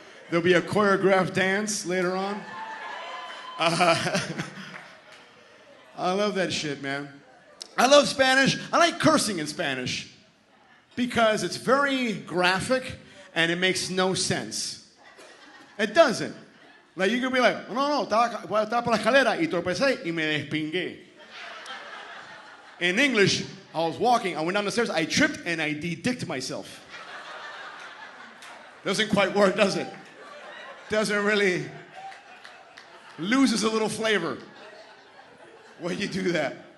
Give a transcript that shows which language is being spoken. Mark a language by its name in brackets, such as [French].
[English] There'll be a choreographed dance later on. I love that shit, man. I love Spanish. I like cursing in Spanish because it's very graphic and it makes no sense. It doesn't. Like, you could be like, [Spanish] "No, estaba por la escalera y tropecé y me despingué." [English] In English, I was walking, I went down the stairs, I tripped and I de-dicked myself. Doesn't quite work, does it? Doesn't really, loses a little flavor when you do that.